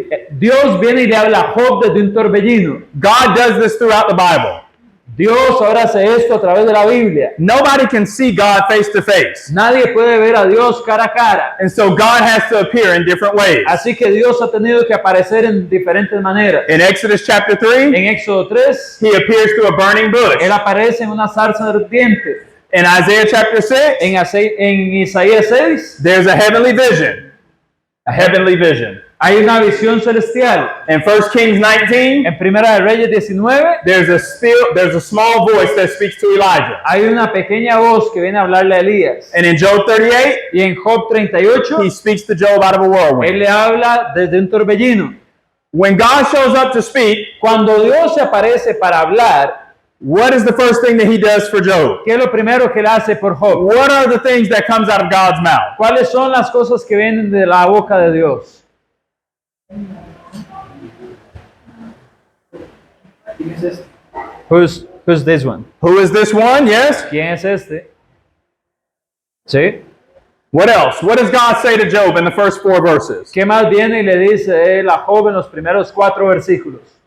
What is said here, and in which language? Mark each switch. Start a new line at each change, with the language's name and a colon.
Spanish: Dios viene y le habla a Job desde un torbellino.
English: God does this throughout the Bible.
Spanish: Dios ahora hace esto a través de la Biblia.
English: Nobody can see God face to face.
Spanish: Nadie puede ver a Dios cara a cara.
English: And so God has to appear in different ways.
Spanish: Así que Dios ha tenido que aparecer en diferentes maneras.
English: In Exodus chapter 3,
Spanish: En Éxodo 3,
English: he appears through a burning bush.
Spanish: Él aparece en una zarza ardiente.
English: In Isaiah chapter 6,
Spanish: En Isaías 6,
English: there's a heavenly vision. A heavenly vision.
Spanish: hay una visión celestial.
English: In 1 Kings 19,
Spanish: En Primera de Reyes 19,
English: there's a small voice that speaks to Elijah.
Spanish: hay una pequeña voz que viene a hablarle a Elías.
English: And in Job 38,
Spanish: Y en Job 38,
English: he speaks to Job out of a
Spanish: Él
English: whirlwind.
Spanish: le habla desde un torbellino.
English: When God shows up to speak,
Spanish: Cuando Dios se aparece para hablar,
English: what is the first thing that he does for Job?
Spanish: ¿qué es lo primero que Él hace por Job?
English: What are the things that comes out of God's mouth?
Spanish: ¿Cuáles son las cosas que vienen de la boca de Dios?
English: Who's this one? Who is this one? Yes.
Spanish: ¿Quién es este? ¿Sí?
English: What else? What does God say to Job in the first 4 verses?
Spanish: ¿Qué más viene y le dice Él a Job en los primeros 4 versículos?